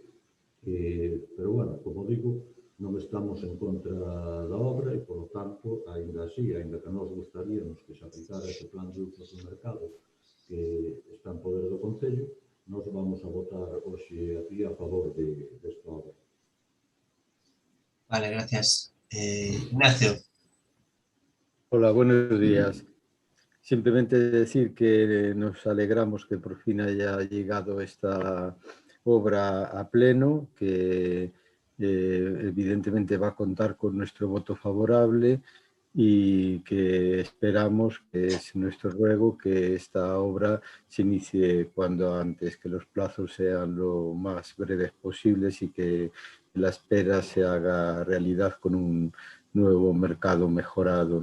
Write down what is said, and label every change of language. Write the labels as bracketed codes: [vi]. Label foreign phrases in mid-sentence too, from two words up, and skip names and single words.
[gl] Pero, bueno, como digo, non estamos en contra da obra e, polo tanto, ainda así, ainda que nos gustaríamos que se aplicara ese plan de usos do mercado que está en poder do Concello, nós vamos a votar hoxe aquí a favor desta obra. [es] Vale, gracias. Ignacio. Hola, buenos días. Simplemente decir que nos alegramos que por fin haya llegado esta obra a pleno, que evidentemente va a contar con nuestro voto favorable y que esperamos, que es nuestro ruego, que esta obra se inicie cuando antes, que los plazos sean lo más breves posibles y que la espera se haga realidad con un nuevo mercado mejorado.